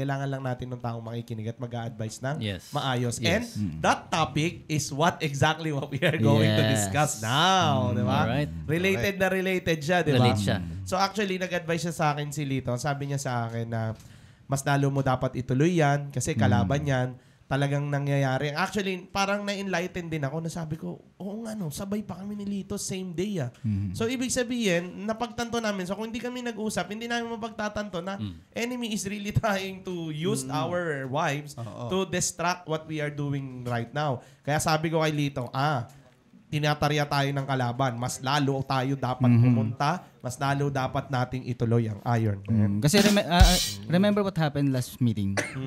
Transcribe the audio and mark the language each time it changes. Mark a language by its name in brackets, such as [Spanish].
[Filipino] Kailangan lang natin ng taong makikinig at mag-a-advise ng maayos. [English] And that topic is exactly what we are going to discuss now. [Filipino] Di ba? [English] Alright. [Filipino] Related siya, di ba? Relate siya. So actually, nag-advise siya sa akin si Lito. Sabi niya sa akin na mas lalo mo dapat ituloy yan kasi kalaban yan. Talagang nangyayari. Actually, parang na-enlighten din ako na sabi ko, oo nga no, sabay pa kami ni Lito [English] same day [Filipino] ah. So, ibig sabihin, napagtanto namin. So, kung hindi kami nag-usap, hindi namin mapagtatanto na [English] enemy is really trying to use our wives to distract what we are doing right now. [Filipino] Kaya sabi ko kay Lito, tinatarya tayo ng kalaban. Mas lalo tayo dapat pumunta. Mas lalo dapat nating ituloy ang iron. [English] Kasi remember what happened last meeting?